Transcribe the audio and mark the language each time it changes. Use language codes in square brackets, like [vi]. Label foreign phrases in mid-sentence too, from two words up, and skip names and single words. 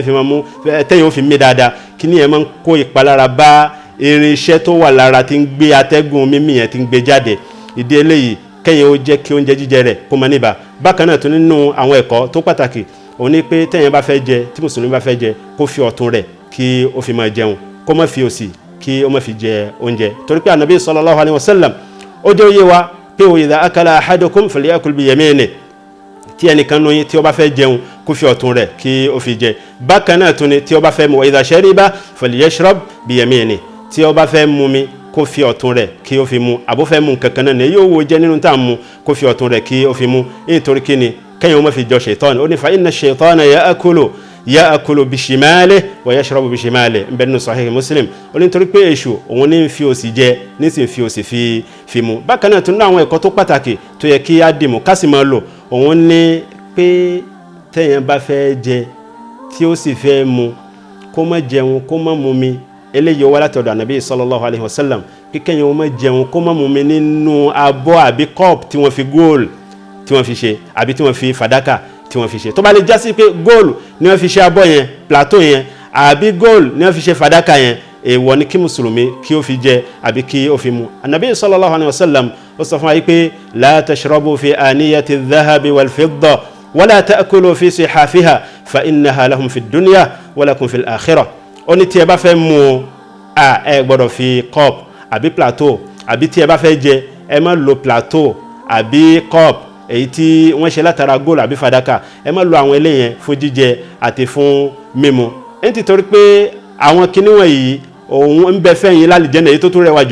[yo] fi máa mú téèyàn ó fi mí dáadáa kí ni yẹn máa ń kó ìpalára bá irinṣẹ́ tó wà lára tí ń gbé atẹ́gùn mímí yẹn tí ń gbé jáde ìdí eléyìí kẹ́yìn ó jẹ́ kí oúnjẹ jíjẹ rẹ̀ kó máa níbà bákan náà tó nínú àwọn ẹ̀kọ́ tó pàtàkì òun ni pé téèyàn bá fẹ́ jẹ tí mùsùlùmí bá fẹ́ jẹ kó fi ọ̀tún rẹ̀ kí ó fi máa jẹun kó má fi òsì kí ó má fi jẹ oúnjẹ torí pé Ànábì [ar] صلى الله عليه وسلم [yo] ó jẹ́ òye wa pé [ar] إذا أكل أحدكم فليأكل بيمينه [yo] tí ẹnìkan nù yín tí ó bá fẹ́ jẹun kó fi ọ̀tún rẹ̀ kí ó fi jẹ bákan náà tún ni tí ó bá fẹ́ mu wa [ar] إذا شرب فليشرب بيمينه [yo] tí ó bá fẹ́ mu mi kó fi ọ̀tún rẹ̀ kí ó fi mu àbó fẹ́ mu kankan náà ni yóò wo jẹ́ nínú tá à ń mu kó fi ọ̀tún rẹ̀ kí ó fi mu nítorí kí ni kẹ́yìn ó má fi jọ ṣètọ́ni ó ní [ar] فإن الشيطان يأكل بشماله ويشرب بشماله [yo] ń bẹ nínú Sahih Muslim ó ní nítorí pé èṣù òun ní fi òsì jẹ ní sì fi òsì fi mu bákan náà tún ní àwọn ẹ̀kọ́ tó pàtàkì tó yẹ kí á dìmú ká sì máa lò òun ní pé tẹ́yìn bá fẹ́ jẹ tí ó sì fẹ́ mu kó má jẹun kó má mu mi eléyìí wá láti ọ̀dọ̀ Ànábì [ar] صلى الله عليه وسلم [yo] kíkẹ́yìn ó má jẹun kó má mu mi nínú abọ́ àbí kọ́ọ̀pù tí wọ́n fi góòlù tí wọ́n fi ṣe àbí tí wọ́n fi fàdákà tí wọ́n fi ṣe tó bá lè já sí pé góòlù ni wọ́n fi ṣe abọ́ yẹn plateau yẹn àbí góòlù ni wọ́n fi ṣe fàdákà yẹn èèwọ̀ ni kí mùsùlùmí kí ó fi jẹ àbí kí ó fi mu Ànábì [ar] صلى الله عليه وسلم [yo] ó sọ fún wa pé [ar] لا تشربوا في آنية الذهب والفضة ولا تأكلوا في صحافها فإنها لهم في الدنيا ولكم في الآخرة [yo] ó ní tí ẹ bá fẹ́ mu ẹ gbọ́dọ̀ fi cup àbí plateau àbí tí ẹ bá fẹ́ jẹ ẹ má lo plateau àbí cup èyí tí wọ́n ṣe látara góòlù àbí fàdákà ẹ má lo àwọn eléyẹn fún jíjẹ àti fún mímu nítorí pé àwọn kinní wọ̀nyí òun ń bẹ fẹ́yìn lálìjẹ́nà èyí tó tún rẹwà jù